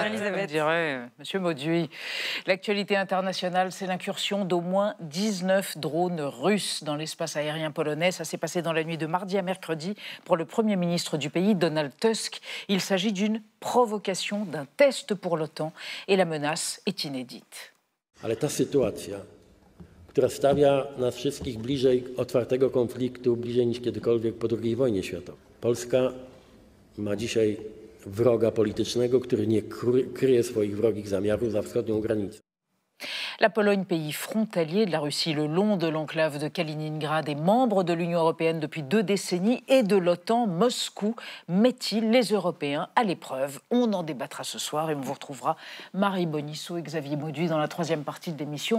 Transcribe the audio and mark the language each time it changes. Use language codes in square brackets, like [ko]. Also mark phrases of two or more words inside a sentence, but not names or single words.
[fr] Comme dirait Monsieur Mauduit. L'actualité internationale, c'est l'incursion d'au moins 19 drones russes dans l'espace aérien polonais. Ça s'est passé dans la nuit de mardi à mercredi pour le Premier ministre du pays, Donald Tusk. Il s'agit d'une provocation, d'un test pour l'OTAN et la menace est inédite. [pl] Ale ta sytuacja, która stawia nas wszystkich bliżej otwartego konfliktu, bliżej niż kiedykolwiek po II wojnie światowej. Polska ma dzisiaj wroga politycznego, który nie kryje swoich wrogich zamiarów za wschodnią granicą. [fr] La Pologne, pays frontalier de la Russie le long de l'enclave de Kaliningrad, est membre de l'Union européenne depuis 2 décennies et de l'OTAN. Moscou met-il les Européens à l'épreuve? On en débattra ce soir et on vous retrouvera Marie Bonisseau et Xavier Mauduit dans la 3e partie de l'émission.